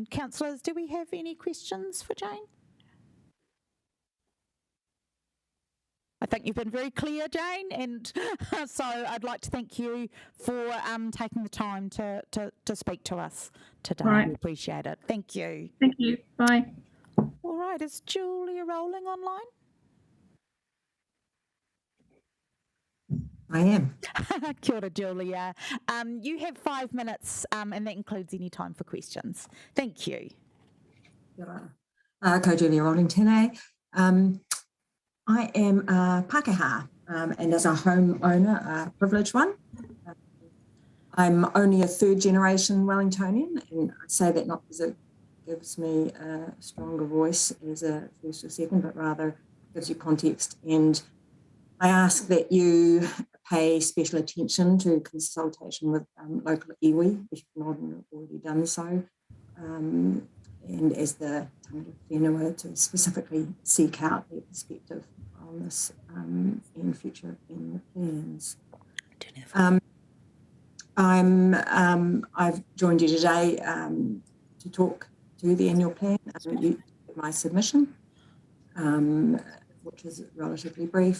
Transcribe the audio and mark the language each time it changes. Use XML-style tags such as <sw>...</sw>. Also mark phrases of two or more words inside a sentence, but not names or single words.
<en>Councillors, do we have any questions for Jane? I think you've been very clear, Jane, and so I'd like to thank you for taking the time to speak to us today. Right. We appreciate it. Thank you. Thank you. Bye. All right, is Julia rolling online? I am.</en> <mi>Kia ora, Julia.</mi> <en>You have 5 minutes, and that includes any time for questions. Thank you.</en> <mi>Ko Julia Rolling tēnei.</mi> <en>I am a Pākehā, and as a homeowner, a privileged one. I'm only a third generation Wellingtonian, and I say that not because it gives me a stronger voice as a first or second, but rather gives you context. And I ask that you pay special attention to consultation with local iwi, if you've not already done so, and as the</en> <mi>tangata whenua</mi> <en>to specifically seek out their perspective on this in future in the plans. I've joined you today to talk to the annual plan. You my submission, which is relatively brief.</en>